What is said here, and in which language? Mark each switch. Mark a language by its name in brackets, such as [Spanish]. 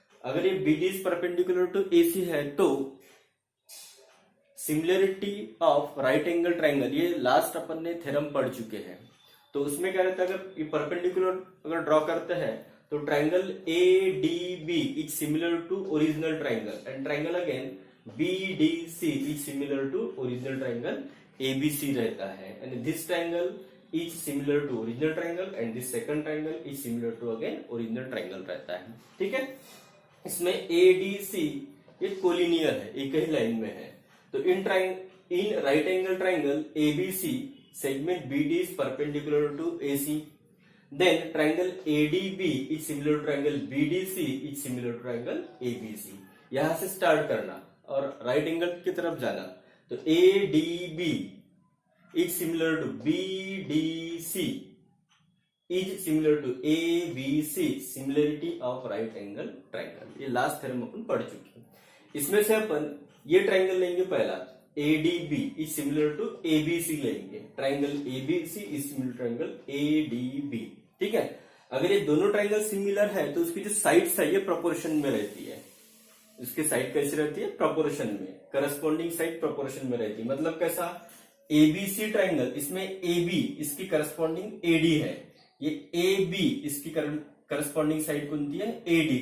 [Hindi] अगर ये [English] BD is perpendicular to AC [Hindi] है तो similarity of right angle triangle, ये लास्ट अपन ने थ्योरम पढ़ चुके हैं. तो उसमें क्या रहता है, अगर ये परपेंडिकुलर अगर ड्रॉ करते हैं तो triangle ADB is similar to original triangle, and triangle again BDC is similar to original triangle ABC रहता है. [English] and this triangle is similar to original triangle and this second triangle is similar to again original triangle [Hindi] रहता है. ठीक है. इसमें ADC ये collinear है, एक ही लाइन में है. [English] तो in right angle triangle ABC segment BD is perpendicular to AC. Then triangle ADB is similar to triangle BDC is similar to triangle ABC. [Hindi] यहां से स्टार्ट करना और राइट एंगल की तरफ जाना. [English] तो ADB is similar to BDC is similar to ABC, similarity of right angle triangle. [Hindi] ये last theorem अपन पढ़ चुके हैं. इसमें से अपन ये ट्राइंगल लेंगे पहला, [English] ADB is similar to ABC [Hindi] लेंगे. [English] Triangle ABC is similar to triangle ADB. [Hindi] ठीक है. अगर ये दोनों ट्राइंगल सिमिलर है तो उसकी जो साइड्स है ये प्रोपोर्शन में रहती है. उसकी साइड कैसी रहती है, प्रोपोर्शन में, करस्पॉन्डिंग साइड प्रोपोर्शन में रहती है. मतलब कैसा, ABC ट्राइंगल, इसमें AB इसकी करस्पॉन्डिंग AD है, ये AB इसकी करस्पॉन्डिंग साइड कौन सी है, AD.